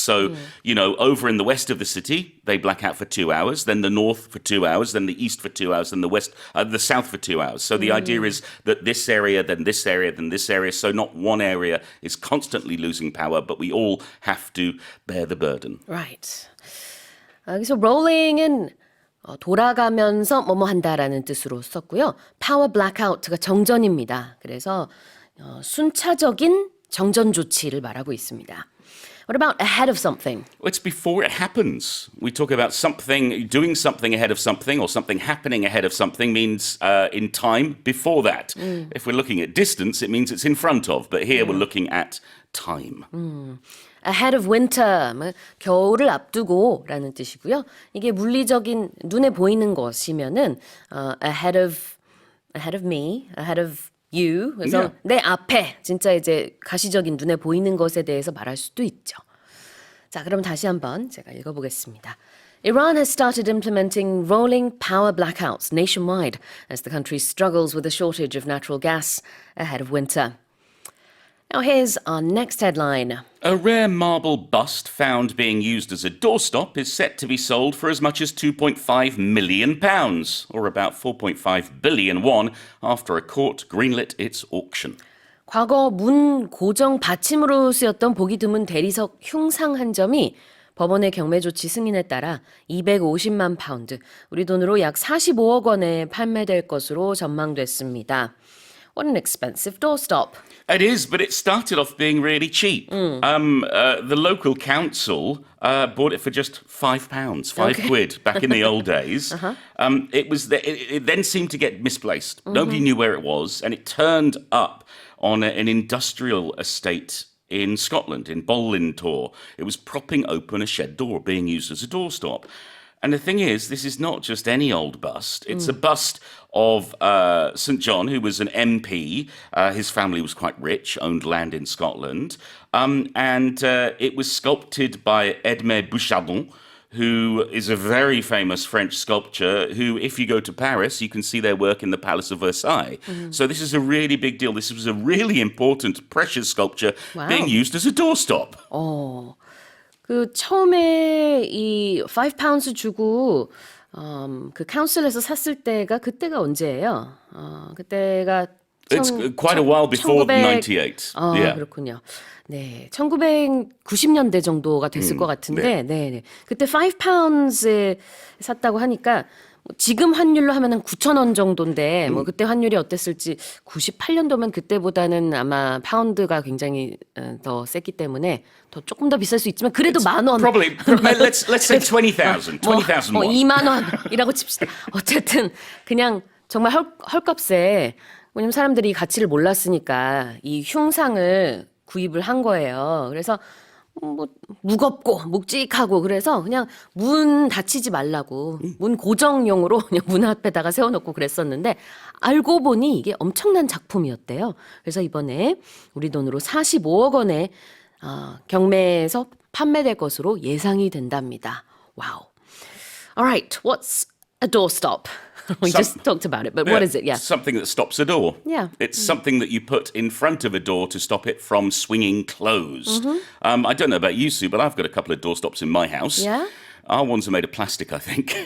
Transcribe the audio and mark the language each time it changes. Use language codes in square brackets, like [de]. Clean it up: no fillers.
[en] So, you know, over in the west of the city, they black out for 2 hours, then the north for 2 hours, then the east for 2 hours, then the south for 2 hours. So the idea is that this area, then this area, then this area. So not one area is constantly losing power, but we all have to bear the burden. Right. [ko] 그래서 rolling은 돌아가면서 뭐뭐 한다라는 뜻으로 썼고요. power blackout가 정전입니다. 그래서 순차적인 정전 조치를 말하고 있습니다. [en] What about ahead of something? Well, it's before it happens. We talk about something, doing something ahead of something, or something happening ahead of something means in time before that. If we're looking at distance, it means it's in front of. But here we're looking at time. Ahead of winter, [ko] 겨울을 앞두고라는 뜻이고요. 이게 물리적인 눈에 보이는 것이면은 [en] ahead of me, ahead of you. [ko] 그래서 내 앞에 진짜 이제 가시적인 눈에 보이는 것에 대해서 말할 수도 있죠. 자, 그럼 다시 한번 제가 읽어보겠습니다. [en] Iran has started implementing rolling power blackouts nationwide as the country struggles with a shortage of natural gas ahead of winter. Now here's our next headline. A rare marble bust found being used as a doorstop is set to be sold for as much as £2.5 million, or about 4.5 billion won, after a court greenlit its auction. [ko] 과거 문 고정 받침으로 쓰였던 보기 드문 대리석 흉상 한 점이 법원의 경매 조치 승인에 따라 250만 파운드, 우리 돈으로 약 45억 원에 판매될 것으로 전망됐습니다. [en] What an expensive doorstop. It is, but it started off being really cheap. The local council bought it for just £5, £5 back in the old days. It then seemed to get misplaced. Nobody knew where it was, and it turned up on an industrial estate in Scotland, in Bollintor. It was propping open a shed door being used as a doorstop. And the thing is, this is not just any old bust. It's a bust of St. John, who was an MP. His family was quite rich, owned land in Scotland. And it was sculpted by Edmé Bouchardon, who is a very famous French sculptor who, if you go to Paris, you can see their work in the Palace of Versailles. So this is a really big deal. This was a really important, precious sculpture being used as a doorstop. [ko] 그 처음에 이 5 주고 그 카운슬에서 샀을 때가 그때가 언제예요? 그때가 [en] It's quite a while before 98. [ko] Yeah. 그렇군요. 네, 1990년대 정도가 됐을 것 같은데, 네. 그때 5 샀다고 하니까 지금 환율로 하면은 9,000원 정도인데 뭐 그때 환율이 어땠을지 98년도면 그때보다는 아마 파운드가 굉장히 더 셌기 때문에 더 조금 더 비쌀 수 있지만 그래도 만 원. [en] Probably let's say 20,000. 20,000 won. [ko] 2만 원이라고 칩시다. 어쨌든 그냥 정말 헐값에 왜냐면 사람들이 가치를 몰랐으니까 이 흉상을 구입을 한 거예요. 그래서 뭐 무겁고 묵직하고 그래서 그냥 문 닫히지 말라고 문 고정용으로 그냥 문 앞에다가 세워놓고 그랬었는데 알고 보니 이게 엄청난 작품이었대요. 그래서 이번에 우리 돈으로 45억 원에 경매에서 판매될 것으로 예상이 된답니다. 와우. [en] Alright, what's a doorstop? We just talked about it, but what is it? Yeah. Something that stops a door. Yeah. It's something that you put in front of a door to stop it from swinging closed. I don't know about you, Sue, but I've got a couple of doorstops in my house. Yeah? Our ones are made of plastic, I think.